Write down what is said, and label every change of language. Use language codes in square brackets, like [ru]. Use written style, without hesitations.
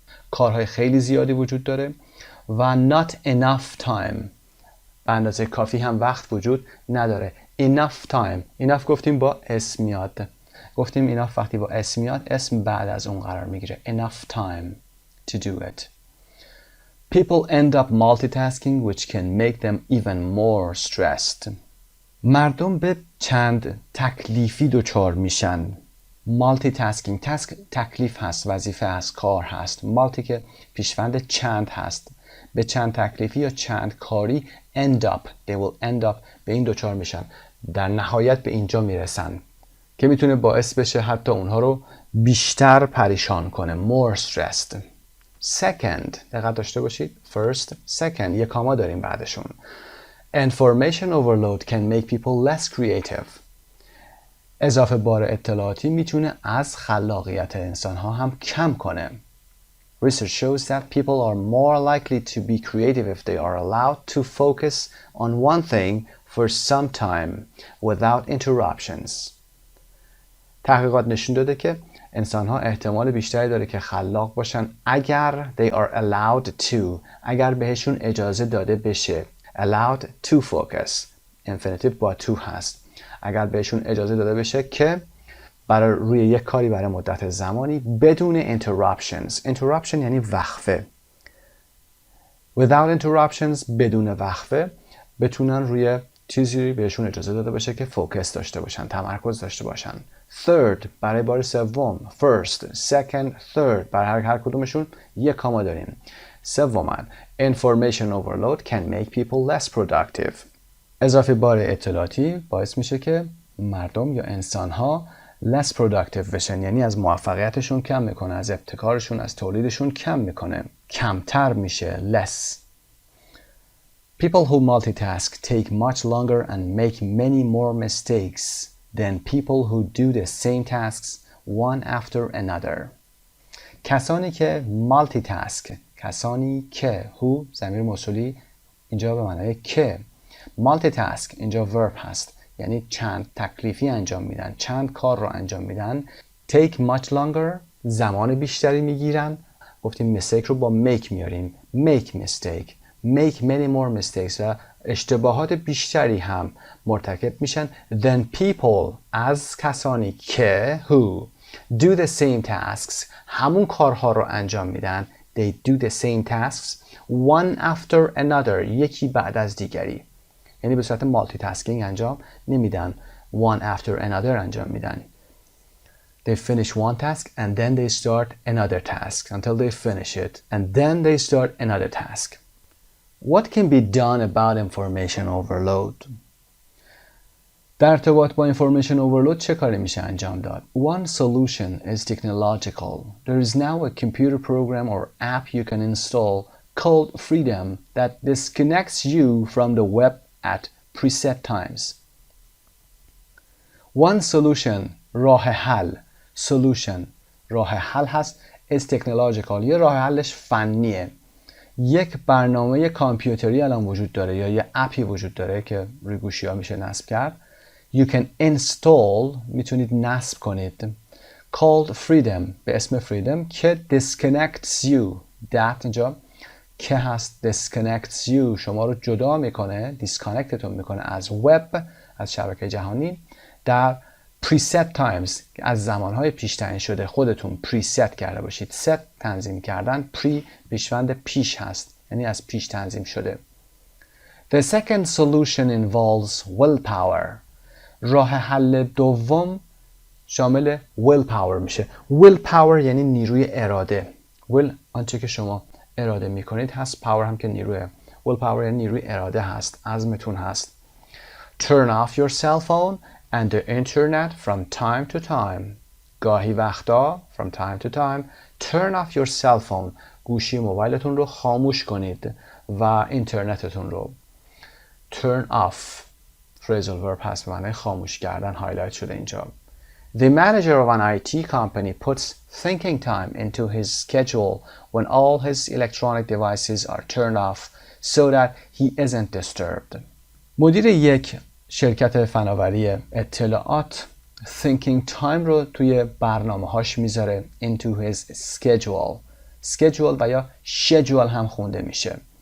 [fa] کارهای خیلی زیادی وجود داره و [en] not enough time. [fa] به اندازه کافی هم وقت وجود نداره. [en] Enough time. [fa] Enough گفتیم با اسم میاد. گفتیم enough وقتی با اسم میاد اسم بعد از اون قرار میگیره. [en] Enough time to do it. People end up multitasking which can make them even more stressed. [fa] مردم به چند تکلیفی دچار میشن. multitasking تکلیف هست، وظیفه هست، کار هست. multi که پیشوند چند هست. به چند تکلیفی یا چند کاری end up. [en] They will end up [fa] به این دچار میشن. در نهایت به اینجا میرسن که میتونه باعث بشه حتی اونها رو بیشتر پریشان کنه. [en] more stressed. [fa] Second دقت داشته باشید. First, second یک کاما داریم بعدشون. [en] Information overload can make people less creative. [fa] اضافه بار اطلاعاتی میتونه از خلاقیت انسانها هم کم کنه. [en] Research shows that people are more likely to be creative if they are allowed to focus on one thing for some time without interruptions. [fa] تحقیقات نشون داده که انسان‌ها احتمال بیشتری داره که خلاق باشن اگر [en] they are allowed to [fa] اگر بهشون اجازه داده بشه. [en] allowed to focus infinitive با to هست. [fa] اگر بهشون اجازه داده بشه که برای روی یک کاری برای مدت زمانی بدون interruption یعنی وقفه. [en] without interruptions [fa] بدون وقفه بتونن روی چیزی بهشون اجازه داده باشه که فوکس داشته باشن، تمرکز داشته باشن. third برای بار سوم، first، second، third برای هر کدومشون یک کاما داریم. [en] سوماً information overload can make people less productive. [fa] اضافه بار اطلاعاتی باعث میشه که مردم یا انسان‌ها less productive بشن، یعنی از موفقیتشون کم میکنه، از ابتکارشون، از تولیدشون کم میکنه، کمتر میشه، less. [en] People who multitask take much longer and make many more mistakes than people who do the same tasks one after another. [fa] کسانی که multitask، کسانی که who ضمیر موصولی اینجا به معنای که، multitask اینجا verb هست، یعنی چند تکلیفی انجام میدن، چند کار رو انجام میدن. [en] take much longer [fa] زمان بیشتری میگیرن، گفتیم mistake رو با make میاریم، make mistake، [en] make many more mistakes [fa] و اشتباهات بیشتری هم مرتکب میشن [en] than people [fa] از کسانی که [en] who do the same tasks [fa] همون کارها رو انجام میدن. [en] they do the same tasks one after another [fa] یکی بعد از دیگری، یعنی به صورت مالتی تاسکینگ انجام نمیدن، [en] one after another [fa] انجام میدن. [en] They finish one task and then they start another task until they finish it and then they start another task. What can be done about information overload? [fa] در ارتباط با information overload چه کاری میشه انجام داد؟ [en] One solution is technological. There is now a computer program or app you can install called Freedom that disconnects you from the web at preset times. One solution [fa] راه حل، solution راه حل هست، [en] is technological [fa] یه راه حلش فنیه. یک برنامه کامپیوتری الان وجود داره یا یه اپی وجود داره که روی گوشی ها میشه نصب کرد. [en] You can install [fa] میتونید نصب کنید [en] called Freedom [fa] به اسم Freedom که [en] disconnects you that [fa] اینجا که هست [en] disconnects you [fa] شما رو جدا میکنه، disconnectتون میکنه از وب، از شبکه جهانی در [en] preset times [fa] از زمانهای پیش تعیین شده خودتون preset کرده باشید. set تنظیم کردن، pre پیشوند پیش هست یعنی از پیش تنظیم شده. [en] The second solution involves willpower. [fa] راه حل دوم شامل willpower میشه. willpower یعنی نیروی اراده. will آنچه که شما اراده میکنید هست، power هم که نیروی. willpower یعنی نیروی اراده هست، عزمتون هست. [en] Turn off your cell phone and the internet from time to time. [fa] گاهی وقتا [en] from time to time. Turn off your cell phone. [fa] گوشی موبایلتون رو خاموش کنید و اینترنتتون رو. [en] Turn off phrasal verb [fa] هست به معنی خاموش کردن، هایلایت شده اینجا. [en] The manager of an IT company puts thinking time into his schedule when all his electronic devices are turned off so that he isn't disturbed. [fa] مدیر یک شرکت فناوری اطلاعات thinking time رو توی برنامه هاش میذاره [en] into his schedule. [fa] schedule و یا schedule هم خونده میشه.